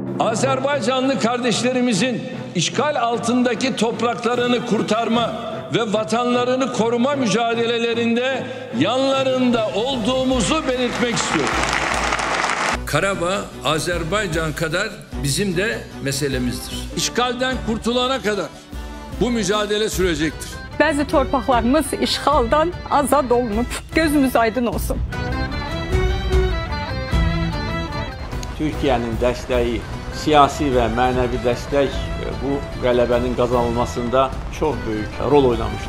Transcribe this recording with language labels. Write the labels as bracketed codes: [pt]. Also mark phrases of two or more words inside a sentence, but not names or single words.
[tr] Azerbaycanlı kardeşlerimizin işgal altındaki topraklarını kurtarma ve vatanlarını koruma mücadelelerinde yanlarında olduğumuzu belirtmek istiyorum. Karabağ, Azerbaycan kadar bizim de meselemizdir. İşgalden kurtulana kadar bu mücadele sürecektir. [az] Bəzi torpaqlarımız işğaldan azad olunub. Gözümüz aydın olsun. Türkiyənin dəstəyi, siyasi və mənəvi dəstək bu qələbənin qazanılmasında çox böyük rol oynamışdır.